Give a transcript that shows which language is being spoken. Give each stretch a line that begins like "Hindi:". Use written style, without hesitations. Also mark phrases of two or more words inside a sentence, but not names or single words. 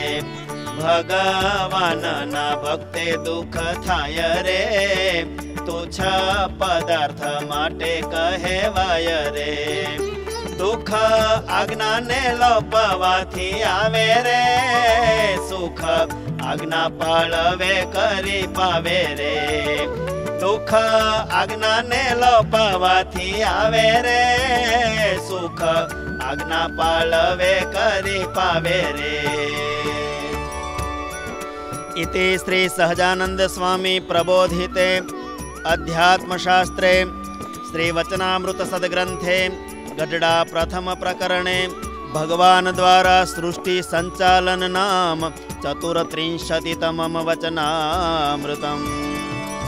Gujarati: ભગવાન ના ભક્તે દુઃખ થાય રે, તુચ્છ પદાર્થ માટે કહેવાય રે, દુઃખ આજ્ઞાને લોપવાથી આવે રે, સુખ આજ્ઞા પાળવે કરી પાવે રે, દુઃખ આજ્ઞાને લોપવાથી આવે રે, સુખ આજ્ઞા પાળવે કરી પાવે રે.
Sanskrit: इति श्री सहजानंद स्वामी प्रबोधिते अध्यात्मशास्त्रे श्री वचनामृत सद्ग्रंथे गढडा प्रथम प्रकरणे भगवान द्वारा सृष्टि संचालन नाम 34तमं वचनामृतम्।